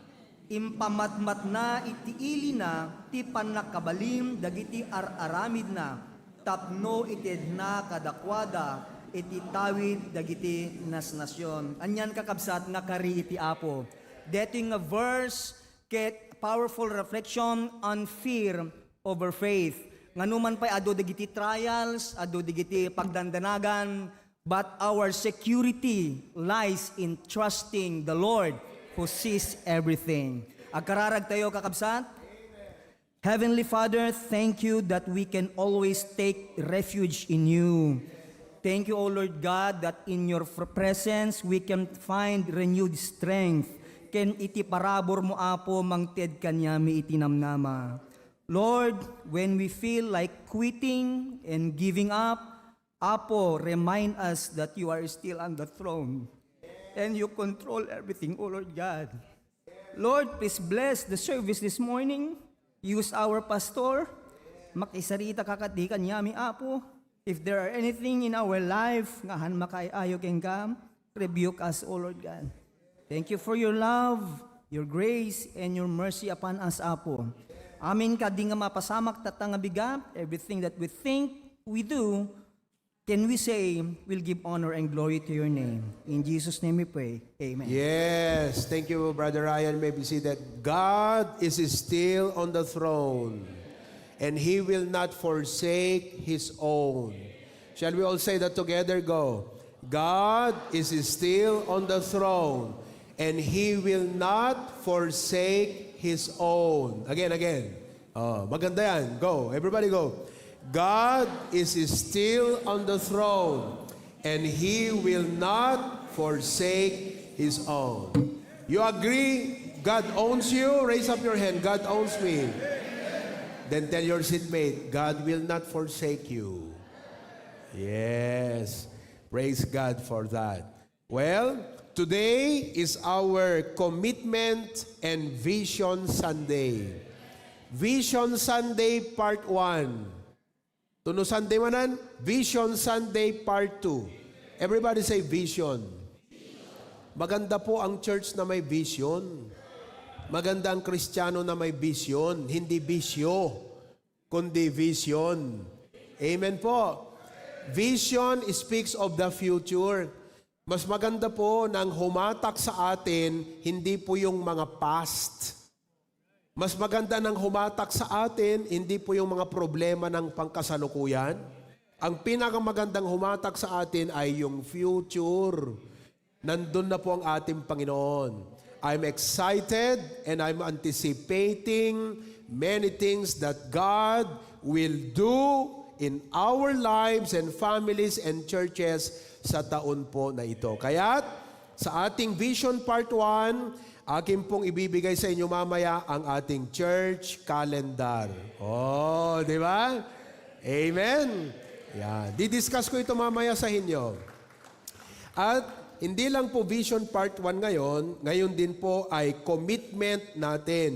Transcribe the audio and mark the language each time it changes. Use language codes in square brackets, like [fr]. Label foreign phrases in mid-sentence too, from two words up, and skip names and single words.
[ilo] Impamatmat na iti ili na, ti panakabalim dagiti araramid na, tapno ited na kadakwada, iti tawid dagiti nasnasyon. Anyan kakabsat nga kari iti Apo. Deto nga verse, ket [en] powerful reflection on fear over faith. [ilo] Nganuman pa'y ado digiti trials, ado digiti pagdandanagan, [en] but our security lies in trusting the Lord who sees everything. [ilo] Agkararag tayo kakabsat. [en] Heavenly Father, thank you that we can always take refuge in you. Thank you, O Lord God, that in your presence we can find renewed strength. [ilo] Ken iti parabor mo Apo mangted kanyami iti namnama. [en] Lord, when we feel like quitting and giving up, Apo, remind us that you are still on the throne and you control everything, O Lord God. Lord, please bless the service this morning. Use our pastor. [ilo] Makisarita kakati kanyami, Apo. [en] If there are anything in our life, [ilo] ngahan makaayo kengkam, [en] rebuke us, O Lord God. Thank you for your love, your grace, and your mercy upon us, Apo. [ilo] Amin ka di nga mapasamak tatang bigat, [en] everything that we think, we do, can we say, we'll give honor and glory to your name. In Jesus' name we pray. Amen. Yes. Thank you, Brother Ryan. May we see that God is still on the throne and He will not forsake His own. Shall we all say that together? Go. God is still on the throne and He will not forsake His own. Again. [tl] Oh, maganda yan. [en] Go. Everybody go. God is still on the throne and He will not forsake His own. You agree? God owns you? Raise up your hand. God owns me. Then tell your seatmate, God will not forsake you. Yes. Praise God for that. Well, today is our Commitment and Vision Sunday. Vision Sunday Part 1. Tuno Sunday manan? Vision Sunday Part 2. Everybody say vision. [tl] Maganda po ang church na may vision. Maganda ang Kristiyano na may vision, hindi bisyo. kundi vision. Amen po. [en] Vision speaks of the future. [tl] Mas maganda po nang humatak sa atin, hindi po yung mga past. Mas maganda nang humatak sa atin, hindi po yung mga problema ng pangkasalukuyan. Ang pinakamagandang humatak sa atin ay yung future. Nandun na po ang ating Panginoon. [en] I'm excited and I'm anticipating many things that God will do in our lives and families and churches [tl] sa taon po na ito. Kaya sa ating Vision Part 1, akin pong ibibigay sa inyo mamaya ang ating church calendar. Oh, di ba? Amen. Yan. Didiscuss ko ito mamaya sa inyo. At hindi lang po Vision Part 1 ngayon din po ay commitment natin.